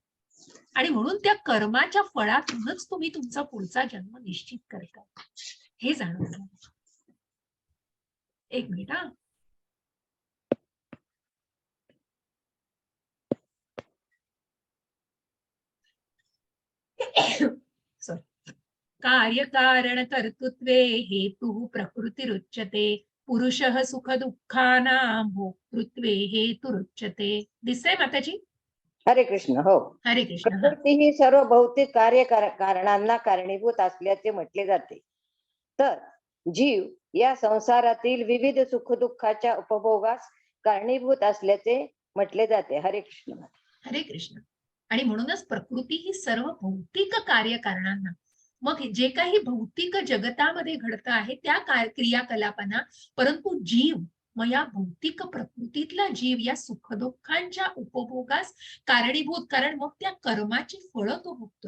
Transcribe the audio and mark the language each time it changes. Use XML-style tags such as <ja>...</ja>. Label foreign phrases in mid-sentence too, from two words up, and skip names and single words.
<mr>आणि म्हणून त्या कर्माच्या फळातूनच तुम्ही तुमचा पुढचा जन्म निश्चित करता. हे जाणून घ्या. एक मिनिट. सॉरी.</mr> <sa>कार्यकारण कर्तृत्वे हेतु प्रकृतिरुच्यते पुरुषः सुख दुःखानां भोक्तृत्वे हेतुरुच्यते.</sa> <mr>दिसतंय माताजी? हरे कृष्ण. हो, हरे कृष्ण. प्रकृती ही सर्व भौतिक कारणांना कारणीभूत असल्याचे म्हटले जाते. तर जीव या संसारातील विविध सुखदुःखाच्या उपभोगास कारणीभूत असल्याचे म्हटले जाते. हरे कृष्ण. हरे कृष्ण. आणि म्हणूनच प्रकृती ही सर्व भौतिक कार्यकारणांना, मग जे काही भौतिक जगतामध्ये घडतं आहे त्या क्रियाकलापांना, परंतु जीव मग या भौतिक प्रकृतीतला जीव या सुखदुःखांच्या उपभोगास कारणीभूत, कारण मग त्या कर्माची फळं तो भोगतोय.</mr>